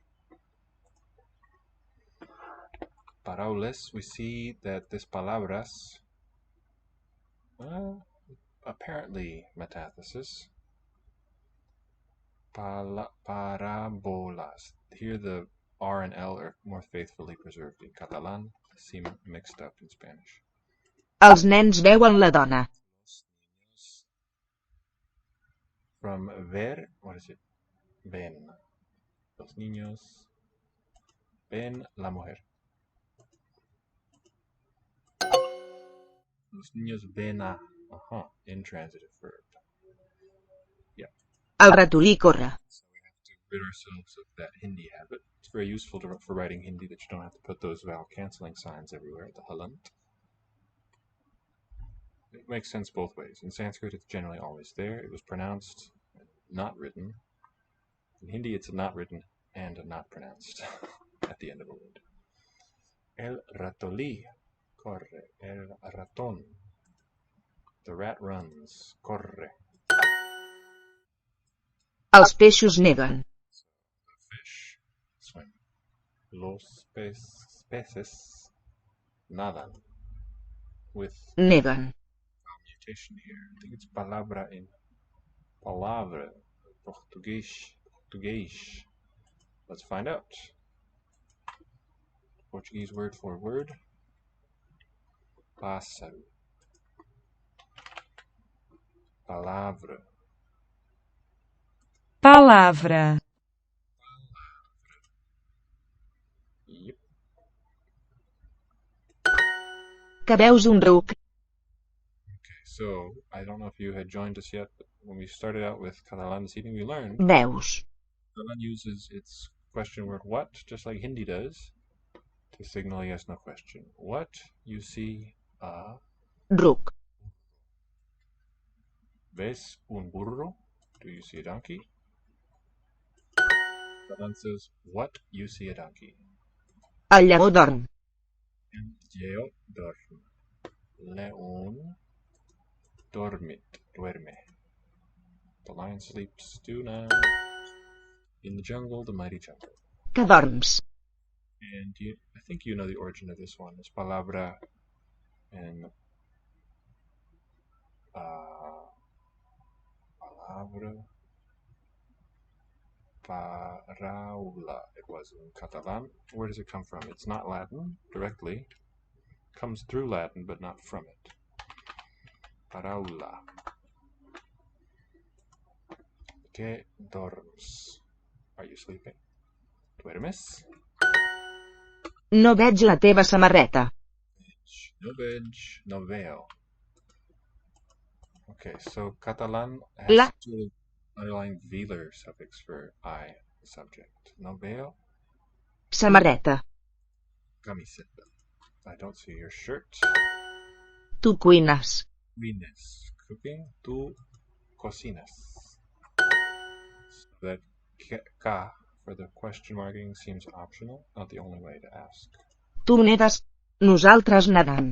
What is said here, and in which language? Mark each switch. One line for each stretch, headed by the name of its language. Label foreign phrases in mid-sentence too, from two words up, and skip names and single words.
English: Paraules, we see that this palabras, apparently metathesis.
Spanish: Parabolas.
English: Here the R and L are more faithfully preserved in Catalan, seem mixed up in Spanish.
Catalan: Els nens veuen la dona.
English: From ver, what is it?
Spanish: Ven. Los niños ven la mujer. Los niños ven a.
English: Intransitive verb. Yeah.
Catalan: El ratolí corre.
English: So we have to rid ourselves of that Hindi habit. It's very useful for writing Hindi that you don't have to put those vowel cancelling signs everywhere, the halant. It makes sense both ways. In Sanskrit, it's generally always there. It was pronounced, not written. In Hindi, it's a not written and a not pronounced at the end of a word.
Catalan: El ratoli corre.
Spanish: El raton.
English: The rat runs.
Catalan: Corre. Els peixos neguen.
English: The fish swim.
Spanish: Los peces nadan.
English: With
Catalan: Neguen.
English: mutation here. I think it's palabra in palavra. Português. Let's find out. Portuguese word for word.
Portuguese: Pássaro. Palavra. Palavra.
English: Yep.
Catalan: Que veus un ruc.
English: Okay, so I don't know if you had joined us yet, but when we started out with Catalan this evening, we learned
Catalan: Veus.
English: Catalan uses its question word what, just like Hindi does, to signal a yes no question. What you see a
Catalan: Ruc.
Spanish: ¿Ves un burro?
English: Do you see a donkey? Catalan says what you see a donkey.
Catalan: El lleó dorm. El lleó dorm.
Spanish: León duerme.
English: The lion sleeps tonight. In the jungle, the mighty jungle.
Catalan: Que dorms.
English: And I think you know the origin of this one. It's palabra and palabra, paraula. It was in Catalan. Where does it come from? It's not Latin directly. It comes through Latin, but not from it.
Catalan: Paraula. Que dorms?
English: Are you sleeping?
Spanish: ¿Duermes?
Catalan: No veig la teva samarreta. No veg,
Spanish: no veo.
English: Okay, so Catalan has
Catalan: La.
English: two underlying velar suffix for I, the subject.
Spanish: No veo,
Catalan: Samarreta.
English: camiseta. I don't see your shirt.
Catalan: Tu cuines. Cuines, cooking.
Spanish: Tu cocinas.
English: So that ka for the question marking seems optional, not the only way to ask.
Catalan: Tu nedes. Nosaltres nedam.